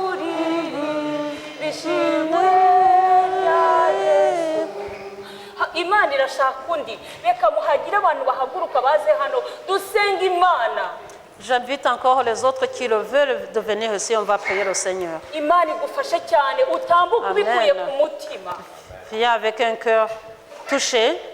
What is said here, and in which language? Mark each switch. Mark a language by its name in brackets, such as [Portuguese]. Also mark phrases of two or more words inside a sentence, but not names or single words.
[Kinyarwanda] Imana imana irashaka undi reka muhagire abantu bahaguruka baze hano dusenga imana. [French] J'invite encore les autres qui le veulent de venir ici, on va prier le Seigneur. [Kinyarwanda] imana igufashe cyane utambuka Amen. ubikuye ku mutima. [French] Viens avec un cœur touché.